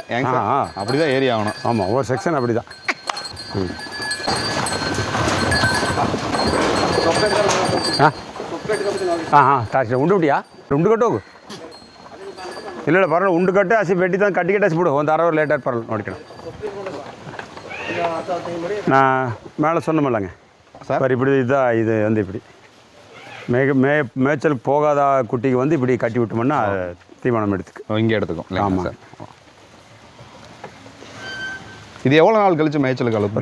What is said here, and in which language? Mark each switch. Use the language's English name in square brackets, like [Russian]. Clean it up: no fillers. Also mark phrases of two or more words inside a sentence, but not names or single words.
[Tamil] அப்படிதான் ஏறி ஆகணும். ஆமாம், ஒரு செக்ஷன் அப்படி தான். [Kannada] ಉಂಡು ಬಿಟ್ಟಿಯಾ? ಉಂಡು ಕಟ್ಟೋಗು. ಇಲ್ಲ ಪರವಾಗಿಲ್ಲ, ಉಂಡು ಕಟ್ಟೆ ಹಸಿ ಬೆಟ್ಟಿ ತಂದು ಕಟ್ಟಿ ಕಟ್ಟಿಸಿ ಬಿಡು. ಒಂದು 1 hour ಲೇಟ್ ಆಗಿ ಪರವಾಗಿಲ್ಲ ನೋಡ್ಕೊಂಡು. [Tamil] நான் மேலே சொன்னமில்லங்க சார், இப்படி இதுதான். இது வந்து இப்படி மேய்ச்சலுக்கு போகாத குட்டிக்கு வந்து இப்படி கட்டி விட்டோம்னா தீவனம் எடுத்துக்கும், இங்கே எடுத்துக்கும். ஆமாம் சார். இது எவ்வளோ நாள் கழிச்சு மேய்ச்சலுக்கு அழுப்பு?